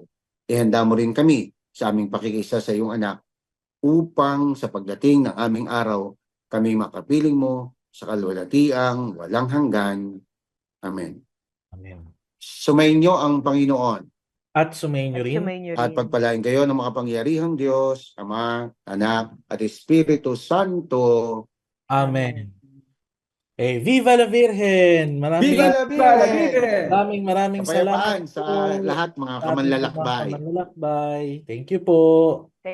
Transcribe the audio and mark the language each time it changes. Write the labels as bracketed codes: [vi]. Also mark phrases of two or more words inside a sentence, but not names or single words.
[tl] Ihanda mo rin kami sa aming pakikisa sa iyong anak upang sa pagdating ng aming araw, kami makapiling mo sa kalwalatiang walang hanggan. Amen. Amen. Sumainyo ang Panginoon At sumainyo rin. Sumainyo at rin. pagpalain kayo ng makapangyarihang Diyos, Ama, Anak, at Espiritu Santo. [es] Amen. Viva la Virgen! Viva la Virgen! [tl] Maraming Kapayapaan salamat sa po lahat mga sa ating mga kamanlalakbay. kamanlalakbay. [en] Thank you po.